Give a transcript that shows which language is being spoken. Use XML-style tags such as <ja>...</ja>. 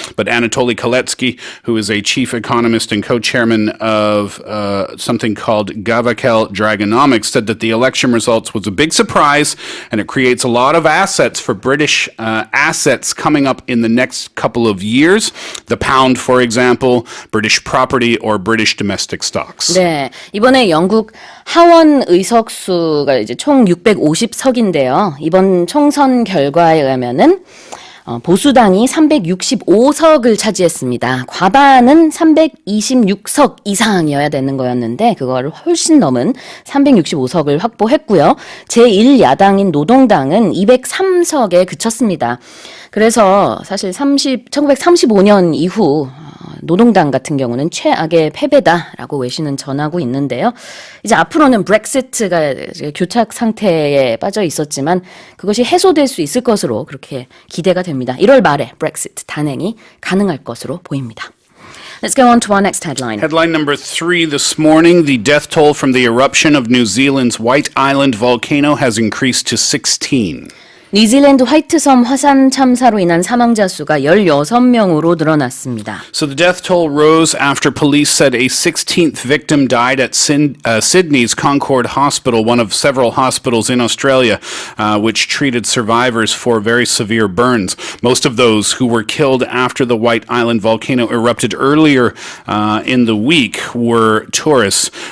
<en>But Anatoly Kaletsky, who is a chief economist and co-chairman of something called Gavakel Dragonomics, said that the election results was a big surprise and it creates a lot of assets for British assets coming up in the next couple of years. The pound, for example, British property or British domestic stocks.</en> <ko>네, 이번에 영국 하원 의석수가 이제 총 650석인데요. 이번 총선 결과에 의하면은 보수당이 365석을 차지했습니다. 과반은 326석 이상이어야 되는 거였는데 그거를 훨씬 넘은 365석을 확보했고요. 제1야당인 노동당은 203석에 그쳤습니다. 그래서 사실 1935년 이후 노동당 같은 경우는 최악의 패배다라고 외신은 전하고 있는데요. 이제 앞으로는 브렉시트가 교착 상태에 빠져 있었지만 그것이 해소될 수 있을 것으로 그렇게 기대가 됩니다. 1월 말에 브렉시트 단행이 가능할 것으로 보입니다.</ko> <en>Let's go on to our next headline. Headline number 3 this morning. The death toll from the eruption of New Zealand's White Island volcano has increased to 16.</en> <ko>뉴질랜드 화이트섬 화산 참사로 인한 사망자 수가 16명으로 늘어났습니다.</ko> <en>So the death toll rose after police said a 16th victim died at Sydney's Concord Hospital, one of several hospitals in Australia, which treated survivors for very severe burns. Most of those who were killed after the White Island volcano erupted earlier in the week were tourists.</en>